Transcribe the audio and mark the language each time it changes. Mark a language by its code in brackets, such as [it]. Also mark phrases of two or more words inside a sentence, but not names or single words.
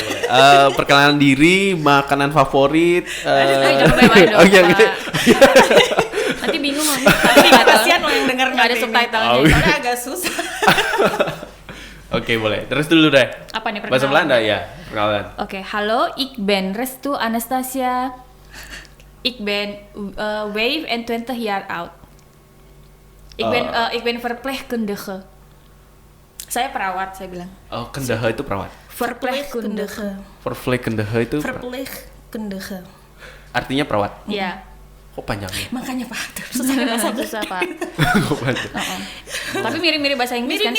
[id] Perkenalan diri, makanan favorit. Jangan baik-baik dong, iya, Pak. gitu. Nanti bingung loh. Kasihan lo yang denger Nggak ada nanti ini. subtitlenya. Soalnya agak susah. Oke, boleh. Terus dulu deh. Apa nih Bahasa perkenalan? Belanda ya, perkenalan. Oke, halo, [nl] ik ben Restu Anastasia. Ik ben wave en 20 jaar oud. Ik ben verpleegkundige. [id] Saya perawat, saya bilang. Oh, kendaha itu perawat. Verpleegkundige. Verpleegkundige itu Verpleegkundige. artinya perawat. Iya. Kok panjangnya? Makanya Pak, susah bahasa Susah, Pak. Kok panjang? Tapi mirip-mirip bahasa Inggris kan